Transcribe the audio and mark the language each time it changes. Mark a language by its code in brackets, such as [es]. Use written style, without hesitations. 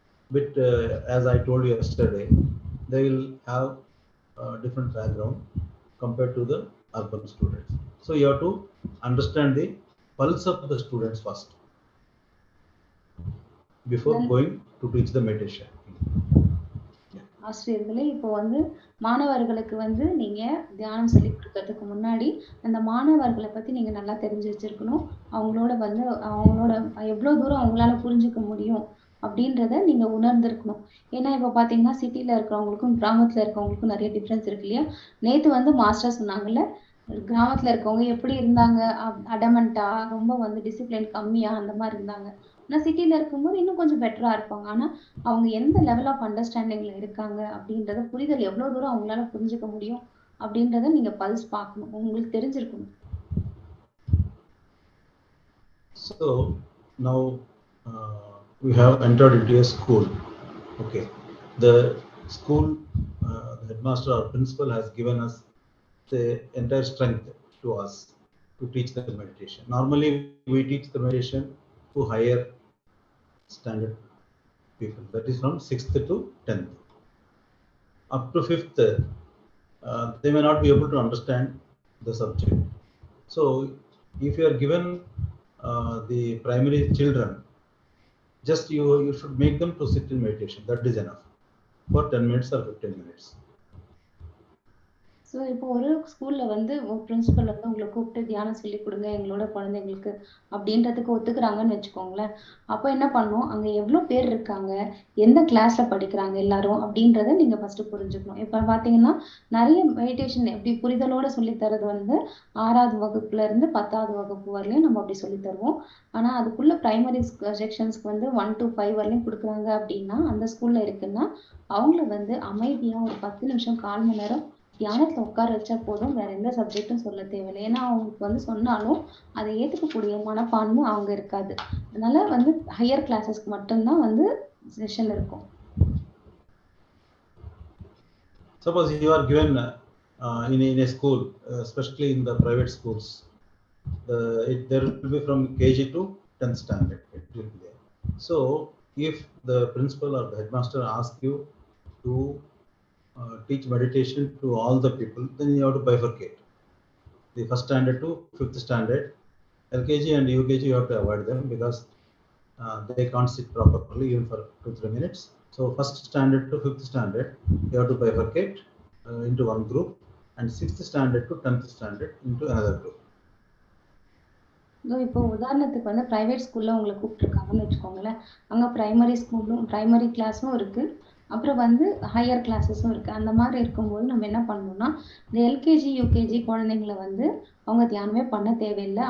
[en] But as I told you yesterday, they will have a different background compared to the urban students. So you have to understand the pulse of the students first before going to teach the meditation. [ta] ஆசிரியர்களே, இப்போ வந்து மாணவர்களுக்கு வந்து நீங்க தியானம் சொல்லி கொடுக்கறதுக்கு முன்னாடி அந்த மாணவர்களை பத்தி நீங்க நல்லா தெரிஞ்சு வச்சிருக்கணும். அவங்களோட வந்து அவங்களோட எவ்வளவு தூரம் அவங்களால புரிஞ்சுக்க முடியும் அப்படின்றத நீங்க உணர்ந்திருக்கணும். ஏன்னா இப்ப பாத்தீங்கன்னா சிட்டில இருக்கிறவங்களுக்கும் கிராமத்துல இருக்கவங்களுக்கும் நிறைய டிஃபரன்ஸ் இருக்கு இல்லையா? நேத்து வந்து மாஸ்டர் சொன்னாங்கல்ல, கிராமத்துல இருக்கவங்க எப்படி இருந்தாங்க, அடமெண்டா, ரொம்ப வந்து டிசிப்ளின் கம்மியா அந்த மாதிரி இருந்தாங்க. ஆனா சிட்டில இருக்கும்போது இன்னும் கொஞ்சம் பெட்டரா இருப்பாங்க. ஆனா அவங்க எந்த லெவல் ஆஃப் அண்டர்ஸ்டாண்டிங்ல இருக்காங்க அப்படின்றத புரிதல் எவ்வளவு தூரம் அவங்களால புரிஞ்சுக்க முடியும் அப்படின்றத நீங்க பல்ஸ் பார்க்கணும். உங்களுக்கு தெரிஞ்சிருக்கணும். [en] So now we have entered into a school. Okay, the school the headmaster or principal has given us the entire strength to us to teach the meditation. Normally we teach the meditation to higher standard people, that is from 6th to 10th. Up to 5th they may not be able to understand the subject. So if you are given the primary children, just you should make them to sit in meditation. That is enough for 10 minutes or 15 minutes. [ta] So இப்போ ஒரு ஸ்கூல்ல வந்து principal வந்து உங்களை கூப்பிட்டு தியானம் சொல்லி கொடுங்க எங்களோட குழந்தைங்களுக்கு அப்படின்றதுக்கு ஒத்துக்கிறாங்கன்னு வச்சுக்கோங்களேன். அப்போ என்ன பண்ணும், அங்க எவ்வளவு பேர் இருக்காங்க, எந்த கிளாஸ்ல படிக்கிறாங்க எல்லாரும் அப்படின்றத நீங்க ஃபர்ஸ்ட் புரிஞ்சுக்கணும். இப்ப பாத்தீங்கன்னா நிறைய மெடிடேஷன் எப்படி புரிதலோட சொல்லி தரது வந்து 6வது வகுப்புல இருந்து 10வது வகுப்பு வரலையும் நம்ம அப்படி சொல்லி தருவோம். ஆனா அதுக்குள்ள பிரைமரி செக்ஷன்ஸ்க்கு வந்து 1 to 5 வரலையும் கொடுக்குறாங்க அப்படின்னா அந்த ஸ்கூல்ல இருக்குன்னா அவங்கள வந்து அமைதியா ஒரு 10 நிமிஷம் 1/4 மணி நேரம் தியானத்துல உட்கார வச்சா போதும். வேற எந்த சப்ஜெக்டும் சொல்ல தேவையில்லை. ஏன்னா அவங்களுக்கு வந்து சொன்னாலும் அதை ஏத்துக்கக்கூடிய மனப்பான்மை அவங்க இருக்காது. அதனால வந்து ஹையர் கிளாஸஸ்க்கு மட்டும்தான் வந்து செஷன் இருக்கும். [en] Suppose you are given in a school, especially in the private schools, there will be from KG to 10th standard. It will be there. So if the principal or the headmaster asks you to teach meditation to all the people, then you have to bifurcate. the first standard to fifth standard. LKG and UKG you have to avoid them because they can't sit properly even for 2-3 minutes. So first standard to fifth standard you have to bifurcate into one group, and sixth standard to 10th standard into another group. [ta] இப்போ உதாரணத்துக்கு வந்து private ஸ்கூல்ல உங்களை கூப்பிட்டுருக்காங்கன்னு வச்சுக்கோங்களேன். அங்க primary கிளாஸும் இருக்கு. அப்புறம் வந்து ஹையர் கிளாஸஸும் இருக்கு. அந்த மாதிரி இருக்கும்போது நம்ம என்ன பண்ணணும்னா, இந்த எல்கேஜி, யூகேஜி குழந்தைங்களை வந்து அவங்க தியானமே பண்ண தேவையில்லை.